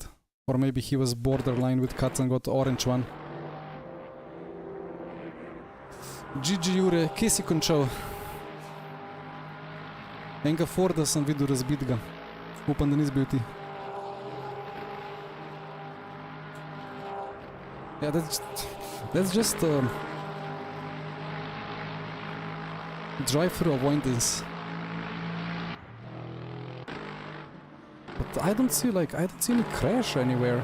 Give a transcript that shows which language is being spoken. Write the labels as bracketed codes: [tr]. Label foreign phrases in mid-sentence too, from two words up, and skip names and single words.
[en] Or maybe he was borderline with cuts and got the orange one. [sl] GG Jure, kje si končal? Enega Forda sem videl razbitega. Upam, da nisi bil ti. [en] Yeah, that's just drive-through avoidance. But I don't see any crash anywhere.